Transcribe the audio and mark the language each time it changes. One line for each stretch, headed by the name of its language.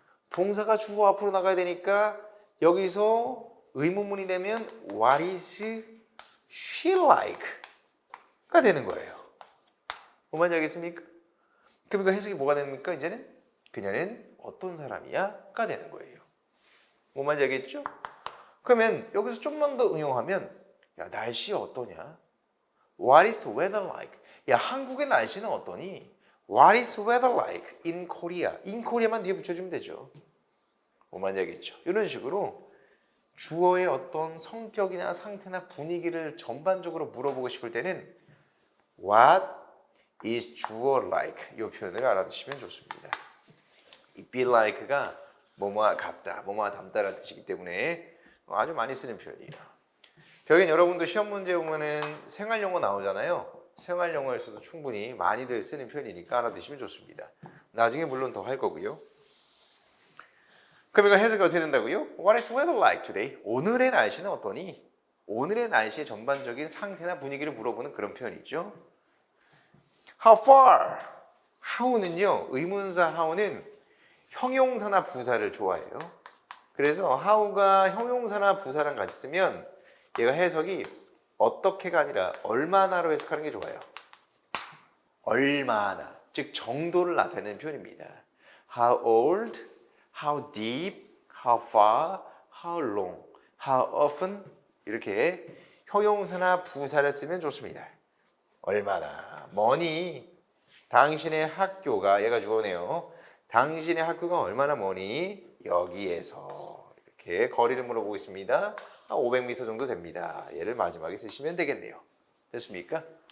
Korean: 동사가 주어 앞으로 나가야 되니까 여기서 의문문이 되면
English: What is she like?
Korean: 가 되는 거예요. 뭔 말인지 알겠습니까? 그럼 이거 해석이 뭐가 됩니까? 이제는 그녀는 어떤 사람이야?가 되는 거예요. 뭔 말인지 알겠죠? 그러면 여기서 좀만 더 응용하면 야 날씨 어떠냐?
English: What is weather like?
Korean: 야 한국의 날씨는 어떠니?
English: What is weather like in Korea?
Korean: in Korea만 뒤에 붙여주면 되죠. 뭔 말인지 알겠죠? 이런 식으로 주어의 어떤 성격이나 상태나 분위기를 전반적으로 물어보고 싶을 때는 What is 주어 like? 이 표현을 알아두시면 좋습니다. 이 be like가 뭐뭐와 같다, 뭐뭐와 닮다라는 뜻이기 때문에 아주 많이 쓰는 표현이에요. 결국엔 여러분도 시험 문제 보면은 생활용어 나오잖아요. 생활용어에서도 충분히 많이들 쓰는 표현이니까 알아두시면 좋습니다. 나중에 물론 더 할 거고요. 그럼 이거 해석이 어떻게 된다고요?
English: What is weather like today?
Korean: 오늘의 날씨는 어떠니? 오늘의 날씨의 전반적인 상태나 분위기를 물어보는 그런 표현이죠.
English: How far? how는요.
Korean: 의문사 how는 형용사나 부사를 좋아해요. 그래서 how가 형용사나 부사랑 같이 쓰면 얘가 해석이 어떻게가 아니라 얼마나로 해석하는 게 좋아요. 얼마나, 즉 정도를 나타내는 표현입니다.
English: How old, how deep, how far, how long, how often
Korean: 이렇게 형용사나 부사를 쓰면 좋습니다. 얼마나, 머니, 당신의 학교가 얘가 주어네요. 당신의 학교가 얼마나 머니? 여기에서 이렇게 거리를 물어보고 있습니다. 500m 정도 됩니다. 얘를 마지막에 쓰시면 되겠네요. 됐습니까?